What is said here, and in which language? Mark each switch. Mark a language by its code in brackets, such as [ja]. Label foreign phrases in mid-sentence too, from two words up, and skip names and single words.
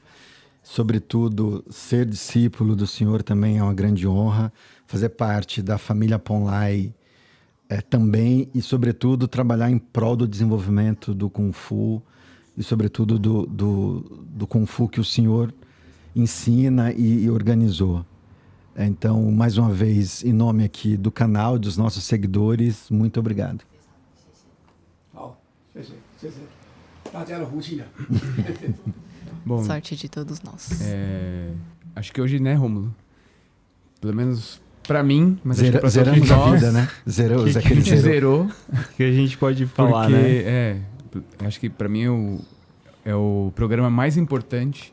[pt] Sobretudo, ser discípulo do Senhor também é uma grande honra. Fazer parte da família Ponlai também e, sobretudo, trabalhar em prol do desenvolvimento do Kung Fu e, sobretudo, do Kung Fu que o Senhor ensina e organizou. Então, mais uma vez, em nome aqui do canal e dos nossos seguidores, muito obrigado. [zh] 好，谢谢，谢谢大家的福气啊。 [pt] Bom, Sorte de todos nós. acho que hoje, né, Rômulo? Pelo menos pra mim, mas acho que pra Zeramos todos a nós, vida, né? Zeramos que aquele a gente zerou. zerou. Que a gente pode falar, Porque, né? acho que pra mim é o programa mais importante.